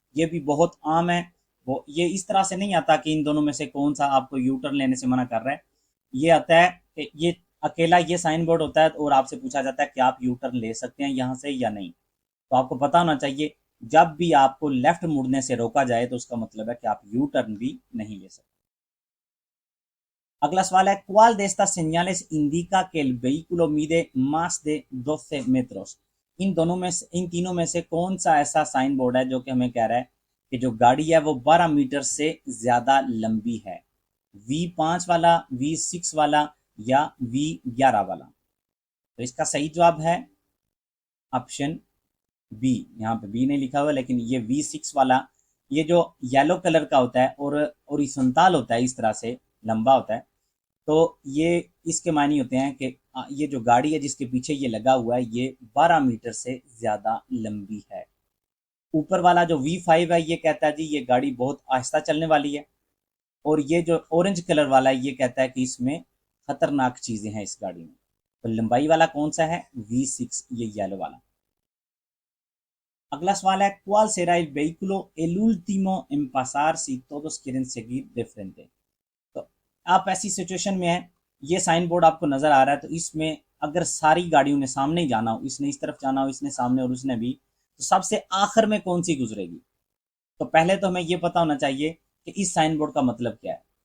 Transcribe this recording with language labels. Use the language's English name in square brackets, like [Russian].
[Hindi] ये भी बहुत आम है। वो ये इस तरह से नहीं आता कि इन दोनों में से कौन सा आपको यू टर्न लेने से मना कर रहा है। ये आता है कि ये अकेला ये साइन बोर्ड होता है और आपसे पूछा जाता है कि आप यू टर्न ले सकते हैं यहाँ से या नहीं। तो आपको पता होना चाहिए, जब भी आपको लेफ्ट मुड़ने से रोका जाए तो उसका मतलब है कि आप यू टर्न भी नहीं ले सकते। अगला सवाल है, [Spanish] ¿cuál de estas señales indica que el vehículo mide más de 12 metros? [Hindi] इन दोनों में से, इन तीनों में से कौन सा ऐसा साइन बोर्ड है जो कि हमें कह रहा है कि जो गाड़ी है वो 12 मीटर से ज्यादा लंबी है? V5 वाला, V6 वाला या V11 वाला? तो इसका सही जवाब है ऑप्शन बी। यहाँ पे बी नहीं लिखा हुआ, लेकिन ये V6 वाला, ये जो येलो कलर का होता है और ओरिजेंटल होता है, इस तरह से लंबा होता है। तो ये इसके मायने होते हैं कि ये जो गाड़ी है जिसके पीछे ये लगा हुआ है ये 12 मीटर से ज़्यादा लंबी है। ऊपर वाला जो V5 है ये कहता है जी ये गाड़ी बहुत आहिस्ता चलने वाली है, और ये जो ऑरेंज कलर वाला है ये कहता है कि इसमें खतरनाक चीजें हैं इस गाड़ी में। तो लंबाई वाला कौन सा है? V6, ये येलो वाला। अगला सवाल है, [Spanish] ¿cuál será el vehículo el último en pasar si todos quieren seguir de frente? [Hindi] तो आप ऐसी सिचुएशन में है, ये साइन बोर्ड आपको नजर आ रहा है, तो इसमें अगर सारी गाड़ियों ने सामने ही जाना हो, इसने इस तरफ जाना हो, इसने सामने और उसने भी, तो सबसे आखिर में कौन सी गुजरेगी? तो पहले तो हमें ये पता होना चाहिए कि इस साइन बोर्ड का मतलब क्या है।